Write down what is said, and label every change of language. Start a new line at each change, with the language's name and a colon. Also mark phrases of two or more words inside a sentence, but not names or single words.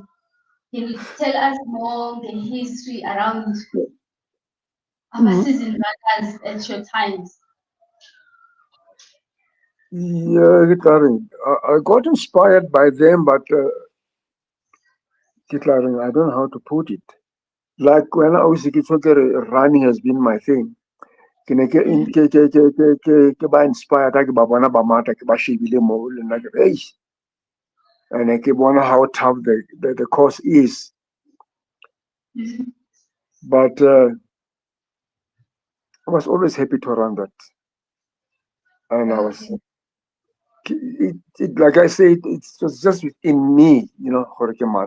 English: Can you tell us more the history around our season runners at your times? Yeah, I got inspired by them, but I don't know how to put it. Like when I was running has been my thing.
Southern Sotho: Ke ba inspired ke ba bona ba mata ke ba shebile mo le nna ke hey, and ke bona
English: how tough the course is. But I was always happy to run that, and I was like I said, it was just within me, Horikemat.